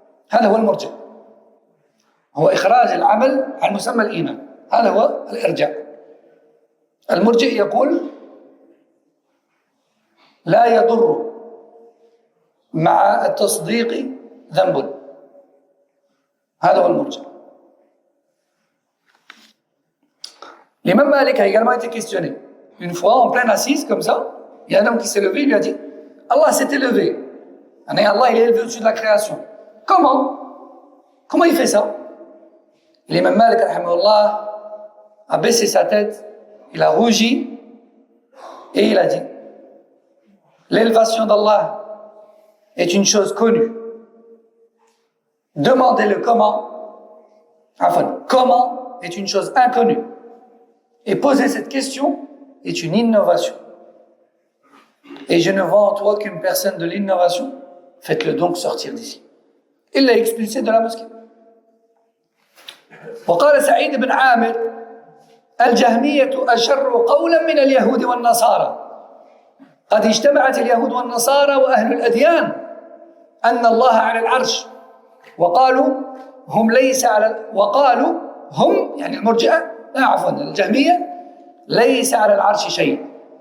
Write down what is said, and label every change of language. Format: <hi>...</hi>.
<ar>هذا هو المرجئ، هو إخراج العمل عن مسمى الإيمان، هذا هو الإرجاء. المرجئ يقول لا يضر مع التصديق ذنب، هذا هو المرجئ.</ar> <fr>L'imam Malik a également été questionné. Une fois, en pleine assise, comme ça, il y a un homme qui s'est levé, il lui a dit: Allah s'est élevé. Allah, il est élevé au-dessus de la création. Comment il fait ça? L'imam Malik, rahimahullah, a baissé sa tête, il a rougi et il a dit: l'élévation d'Allah est une chose connue. Demandez-le comment. Enfin, comment est une chose inconnue. Et poser cette question est une innovation. Et je ne vois en toi qu'une personne de l'innovation. Faites-le donc sortir d'ici. Il l'a expulsé de la mosquée.</fr> <ar>وقال سعيد بن عامر الجهمية أشر قولا من اليهود والنصارى. قد اجتمعت اليهود والنصارى وأهل الأديان أن الله على العرش، وقالوا هم يعني المرجئة، عفوا الجهمية، ليس على العرش شيء.</ar>